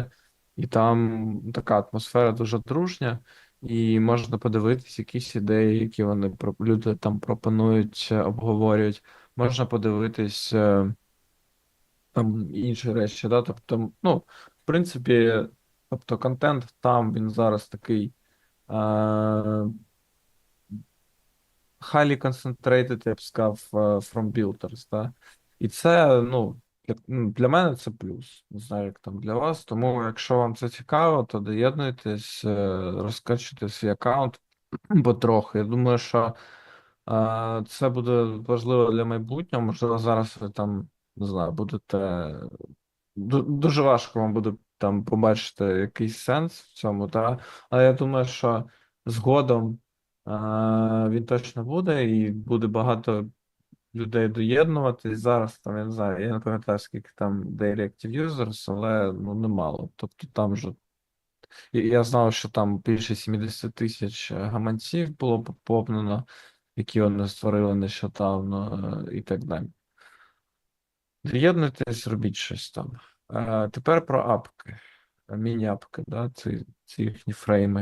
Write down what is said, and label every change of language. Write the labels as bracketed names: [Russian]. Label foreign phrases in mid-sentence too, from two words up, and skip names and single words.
[Ukrainian] І там така атмосфера дуже дружня, і можна подивитись якісь ідеї, які люди там пропонують, обговорюють. Можна подивитись там інші речі. Да? Тобто, в принципі, контент там він зараз такий. [English] Highly concentrated, [Ukrainian] я б сказав, [English] from builders, [Ukrainian] да? І це, для мене це плюс. Не знаю, як там для вас. Тому, якщо вам це цікаво, то доєднуйтесь, розкачуйте свій аккаунт. потрохи. Я думаю, що це буде важливо для майбутнього. Можливо, зараз ви там, не знаю, будете. Дуже важко вам буде там побачити якийсь сенс в цьому, та? Але я думаю, що згодом він точно буде, і буде багато людей доєднуватись. Зараз там, я не знаю, я не пам'ятаю, скільки там [English] daily active users, [Ukrainian] але ну немало. Тобто там же я знав, що там більше 70 тисяч гаманців було поповнено, які вони створили нещодавно, і так далі. Доєднуйтесь, робіть щось там. Тепер про апки, міні-апки, да, ці їхні фрейми.